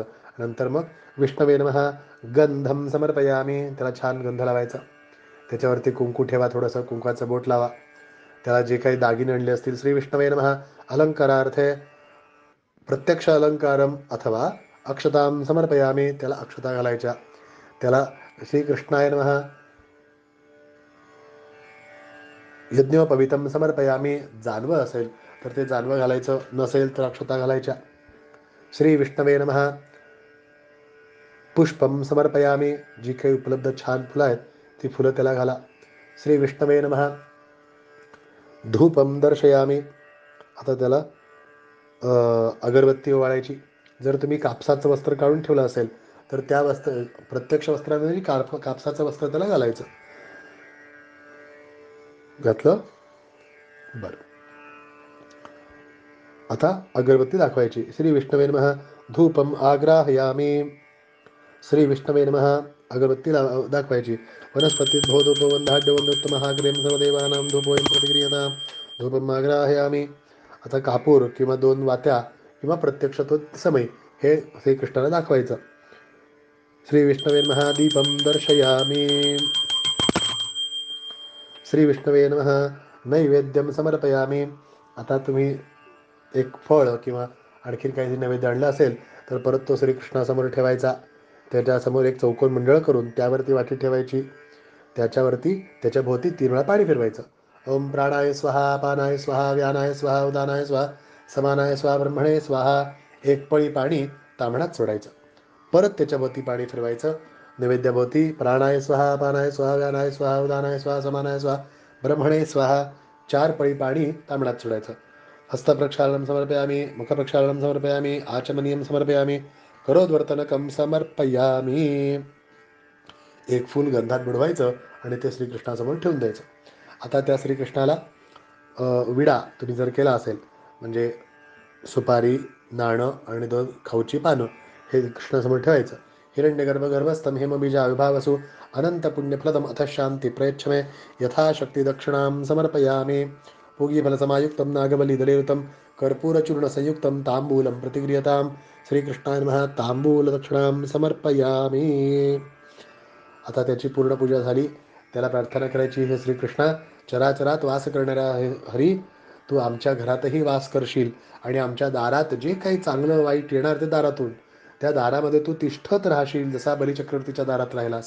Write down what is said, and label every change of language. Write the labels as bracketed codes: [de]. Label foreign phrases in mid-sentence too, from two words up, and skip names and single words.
[mr] नंतर मग [sa] विष्णवे नमः गंधम समर्पयामी. [mr] त्याला छान गंध लावायचा. त्याच्यावरती कुंकू ठेवा, थोडंसं कुंकवाचं बोट लावा. त्याला जे काही दागिने आणले असतील [sa] श्री विष्णवे नमः अलंकारार्थे प्रत्यक्ष अलंकारम अथवा अक्षतां समर्पयामी. [mr] त्याला अक्षता घालायच्या. [sa] त्याला श्रीकृष्णाय नमः यज्ञोपवीतं समर्पयामी. [mr] जानवं असेल तर ते जानवं घालायचं, नसेल तर अक्षता घालायच्या. [sa] श्री विष्णवे नमः. पुष्पम समर्पयामी. [mr] जी काही उपलब्ध छान फुलं आहेत ती फुलं त्याला घाला. [sa] श्री विष्णवे नमः. धूपम दर्शयामी. [mr] आता त्याला अगरबत्ती ओवाळायची. जर तुम्ही कापसाचं वस्त्र काढून ठेवलं असेल तर त्या प्रत्यक्ष वस्त्रामध्ये कापसाचं वस्त्र त्याला घालायचं. घातलं. बरं. आता अगरबत्ती दाखवायची. [sa] श्री विष्णवे नमः. धूपम आग्राहयामी. श्री विष्णवे नमः. [mr] अगरबत्ती दाखवायची. [sa] वनस्पती धूपवंधाढ्यवंदोत्तमहाग्रेम सर्वदेवानां धूपोयं प्रतिक्रियतां धूपम आग्राहयामी. [mr] आता कापूर किंवा 2 वात्या किंवा प्रत्यक्ष तो समय हे श्रीकृष्णाला दाखवायचं. [sa] श्री विष्णवे नमः. दीपम दर्शयामी. श्री विष्णवे नमः. नैवेद्यम समर्पयामी. [mr] आता तुम्ही एक फळ किंवा आणखीन काही नैवेद्य आणलं असेल तर परत तो श्रीकृष्णासमोर ठेवायचा. त्याच्यासमोर एक चौकोन मंडळ करून त्यावरती वाटी ठेवायची. त्याच्या भोवती 3 वेळा पाणी फिरवायचं. [sa] ओम प्राणाय स्वाहा, पानाय स्वाहा, व्यानाय स्वाहा, उदानाय स्वाहा, समानाय स्वाहा, ब्रह्मणे स्वाहा. [mr] एक पळी पाणी ताम्हणात सोडायचं. परत त्याच्या भोवती पाणी फिरवायचं. [sa] नैवेद्याभोवती प्राणाय स्वाहा, पानाय स्वाहा, व्यानाय स्वाहा, उदानाय स्वाहा, समानाय स्वाहा, ब्रह्मणे स्वाहा. [mr] 4 पळी पाणी ताम्हणात सोडायचं. [sa] हस्तप्रक्षालनं समर्पयामी. मुखप्रक्षालनं समर्पयामी. आचमनीयं समर्पयामी. करोद्वर्तनकं समर्पयामी. [mr] एक फूल गंधात बुडवायचं आणि ते श्रीकृष्णासमोर ठेवून द्यायचं. आता त्या श्रीकृष्णाला विडा तुम्ही जर केला असेल म्हणजे सुपारी, नाणं आणि 2 खाऊची पानं हे कृष्णासमोर ठेवायचं. [sa] हिरण्यगर्भ गर्भस्थं हेमबीजा विभावसु अनंत पुण्यफलदम अथ शांती प्रयच्छमे यथाशक्ती दक्षिणां समर्पयामी. पूगीफलसमायुक्तं नागबलिदलेयुतं कर्पूरचूर्णसंयुक्तं ताम्बूलं प्रतिगृह्यतां. श्रीकृष्णाय नमः. ताम्बूलदक्षिणां समर्पयामी. [mr] आता त्याची पूर्ण पूजा झाली. त्याला प्रार्थना करायची, हे श्रीकृष्णा, चराचरात वास करणाऱ्या हरी, तू आमच्या घरातही वास करशील आणि आमच्या दारात जे काही चांगलं वाईट येणार ते दारातून, त्या दारामध्ये तू तिष्ठत राहशील जसा बलिचक्रवर्तीच्या दारात राहिलास.